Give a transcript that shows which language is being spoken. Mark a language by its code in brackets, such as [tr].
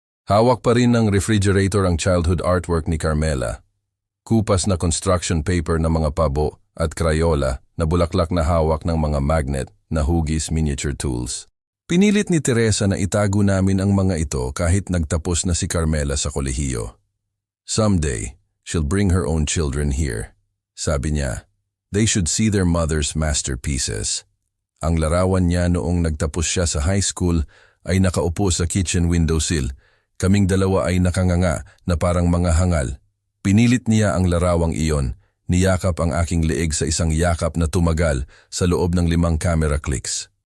[tl] Hawak pa rin ng refrigerator ang childhood artwork ni Carmela. Kupas na construction paper na mga pabo at Crayola na bulaklak na hawak ng mga magnet na hugis miniature tools. Pinilit ni Teresa na itago namin ang mga ito kahit nagtapos na si Carmela sa kolehiyo. [en] Someday, she'll bring her own children here. [tl] Sabi niya, [en] they should see their mother's masterpieces. [tl] Ang larawan niya noong nagtapos siya sa high school ay nakaupo sa kitchen windowsill. Kaming dalawa ay nakanganga na parang mga hangal. Pinilit niya ang larawang iyon, niyakap ang aking leeg sa isang yakap na tumagal sa loob ng 5 camera clicks.